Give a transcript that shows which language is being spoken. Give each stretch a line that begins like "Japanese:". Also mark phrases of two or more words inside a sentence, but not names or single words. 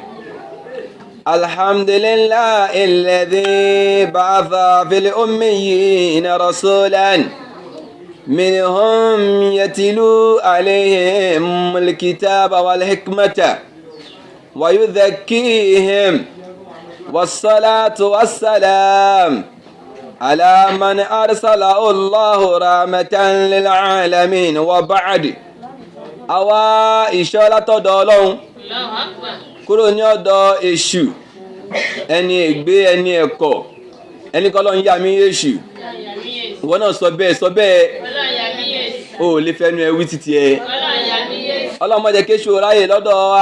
Arabic: الحمد لله الذي بعث في الأميين رسولا منهم يتلو عليهم الكتاب والحكمة ويزكيهم والصلاة والسلام على من أرسله الله رحمة للعالمين وبعد.
Yoruba: àwa ìṣọ́ látọ̀dọ̀ Ọlọ́run kúrò ní ọ̀dọ̀ èṣù ẹni ègbé ẹni ẹ̀kọ́ ẹni kọ́ Ọlọ́run yà mí èṣù ìwọ náà sọ bẹ́ẹ̀ o ò lè fẹ́nu ẹ wí títí ẹ Ọlọ́run má jẹ́ kéṣù ráyè lọ́dọ̀ wa.